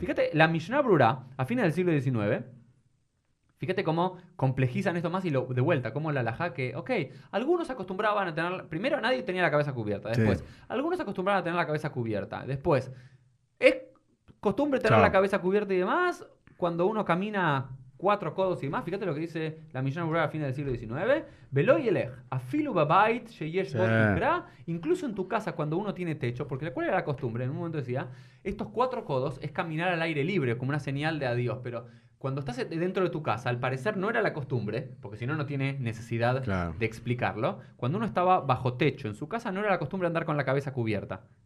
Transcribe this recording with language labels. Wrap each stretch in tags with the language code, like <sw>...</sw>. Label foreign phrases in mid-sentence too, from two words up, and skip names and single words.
<es>Fíjate, la Mishnah Brura, a fines del siglo XIX, fíjate cómo complejizan esto más y de vuelta, como la halajá que, algunos acostumbraban a tener, primero nadie tenía la cabeza cubierta, después, algunos acostumbraban a tener la cabeza cubierta, después, es costumbre tener la cabeza cubierta y demás, cuando uno camina 4 codos y más, fíjate lo que dice la Mishnah Brura a fines del siglo XIX,</es> <he>ולא ילך, אפילו בבית שיש בו תקרה,</he> <es>incluso en tu casa cuando uno tiene techo, porque ¿cuál era la costumbre? En un momento decía, estos 4 codos es caminar al aire libre, como una señal de adiós, pero cuando estás dentro de tu casa, al parecer no era la costumbre, porque si no, no tiene necesidad de explicarlo, cuando uno estaba bajo techo en su casa no era la costumbre andar con la cabeza cubierta.</es>